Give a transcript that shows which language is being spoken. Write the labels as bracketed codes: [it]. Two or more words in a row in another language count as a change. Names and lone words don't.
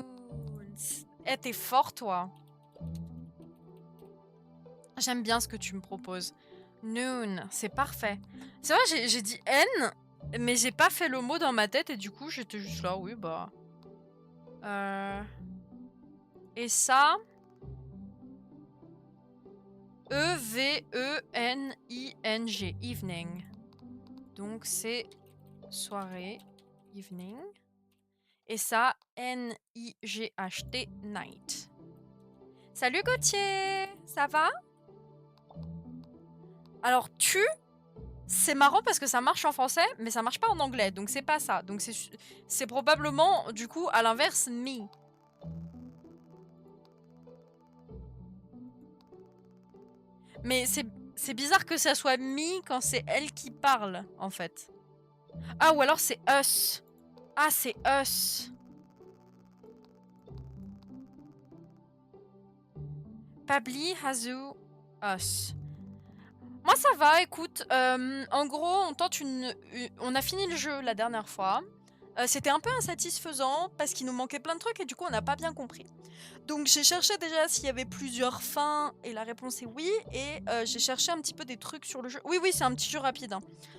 [fr] Eh, t'es fort, toi. J'aime bien ce que tu me proposes. Noon, c'est parfait. C'est vrai, j'ai dit N, mais j'ai pas fait le mot dans ma tête et du coup, j'étais juste là, oui, bah... Et ça... E-V-E-N-I-N-G, evening. Donc, c'est soirée, evening. Et ça, N-I-G-H-T, night. Salut Gauthier, ça va? Alors, tu, c'est marrant parce que ça marche en français, mais ça marche pas en anglais, donc c'est pas ça. Donc c'est probablement, du coup, à l'inverse, me. Mais c'est bizarre que ça soit me quand c'est elle qui parle, en fait. Ah, ou alors c'est us. Ah, c'est us. Pabli, Hazu, us. Moi, ça va, écoute. En gros, on tente on a fini le jeu la dernière fois. C'était un peu insatisfaisant parce qu'il nous manquait plein de trucs et du coup, on n'a pas bien compris. Donc, j'ai cherché déjà s'il y avait plusieurs fins et la réponse est oui. Et j'ai cherché un petit peu des trucs sur le jeu. Oui, oui, c'est un petit jeu rapide.